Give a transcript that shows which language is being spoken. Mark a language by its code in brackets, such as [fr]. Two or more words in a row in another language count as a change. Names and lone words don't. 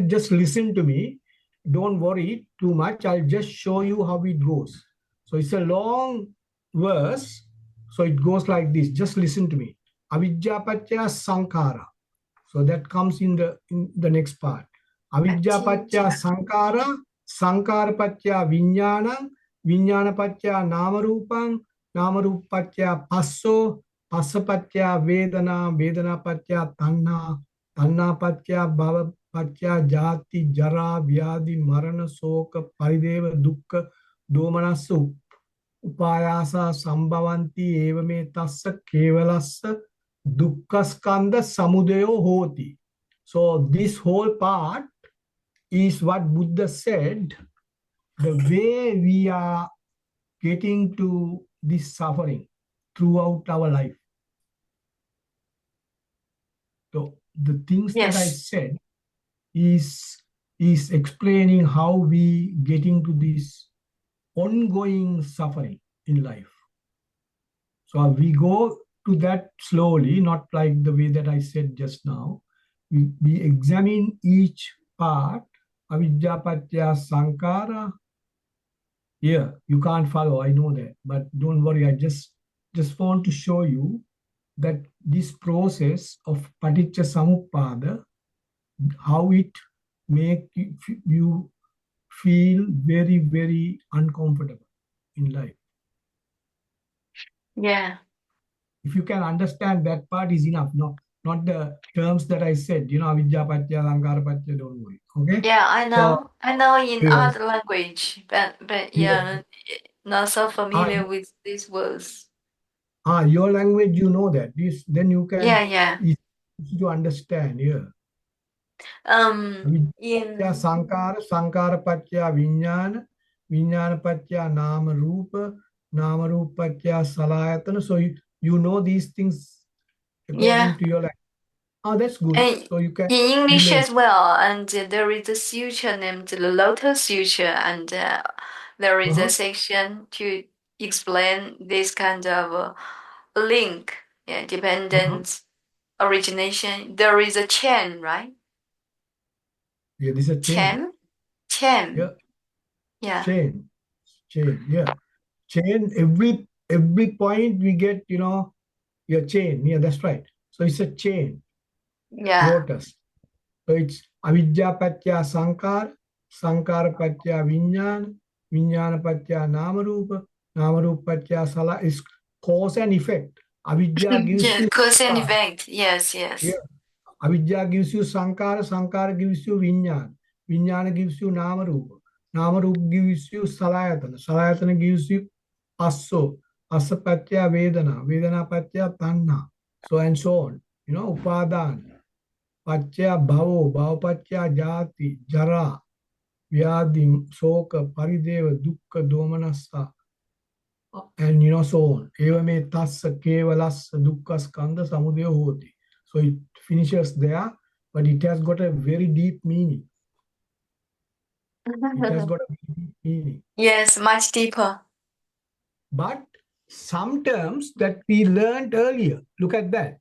[en] Just listen to me. Don't worry too much. I'll just show you how it goes. So it's a long verse. So it goes like this. Just listen to me. [pi] Avidya Paccaya Sankara. [en] So that comes in the next part. [pi] Avidya Paccaya Sankara, Sankara Paccaya Vijnana, Vijnana Paccaya Namarupam, Namarupa Paccaya Passo, Passa Paccaya Vedana, Vedana Paccaya Tanha, Tanha Paccaya Bhava Paccaya Jati, Jara, Vyadi, Marana, Soka, Parideva, Dukkha, Domanasa, Upayasa, Sambhavanti, Evame Tassa, Kevalassa, Dukkhaskanda Samudayo Hoti. [en] So this whole part is what Buddha said, the way we are getting to this suffering throughout our life. So the things that I Yes. said is explaining how we getting to this ongoing suffering in life. So we go to that slowly, not like the way that I said just now. We examine each part, [pi] avidya paccaya sankara. [en] Yeah, you can't follow, I know that, but don't worry, I just want to show you that this process of [pi] paticca samuppada, [en] how it make you feel very, very uncomfortable in life. Yeah. If you can understand that part is enough. No, not the terms that I said, [pi] avidya paccaya sankara paccaya, [en] don't worry. Okay. Yeah, I So know. I know in yes, other language, but yes. yeah, not so Ah, familiar with these words. your language, you know that. This then you Yeah, can yeah. easy to understand. Yeah. [pi] Avidya paccaya [en] In [pi] sankara, sankara paccaya vijnana, vijnana paccaya nama rupa, nama rupa paccaya salayatana. [en] So you know these things yeah, according to your language. Oh, that's good. and So you can in English relate. as well. And there is a sutra named the Lotus Sutra, and there is a Uh-huh. section to explain this kind of link, yeah, Uh-huh. dependence, origination. There is a chain, right? Yeah, this is a chain. Chain, chain. Yeah, Yeah, chain, chain. Yeah, chain. Every point we get, yeah, chain. Yeah, that's right. So it's a chain, yeah. lotus. So it's [pi] avidya paccaya sankara, sankara paccaya vijnana, vijnana paccaya namarupa, namarupa paccaya sala. [en] Is cause and effect. Avidya gives Yeah, you cause and sankara. effect. Yes, yes. Yeah. Avidya gives you sankara, sankara gives you vijnana, vijnana gives you namarupa, namarupa gives you salayatana, salayatana gives you passo, [pi] passa paccaya vedana, vedana paccaya tanha, [en] so and so on. [pi] Upadan, paccaya bhavo, bhava paccaya jati, jara, vyadi, soka, parideva, dukkha, domanassa, [en] and so on. [pi] Evame tassa kevalassa dukkha skanda samudaya hoti. [en] So it finishes there, but it has got a very deep meaning. It has got a very deep meaning. Yes, much deeper. But some terms that we learned earlier, look at that.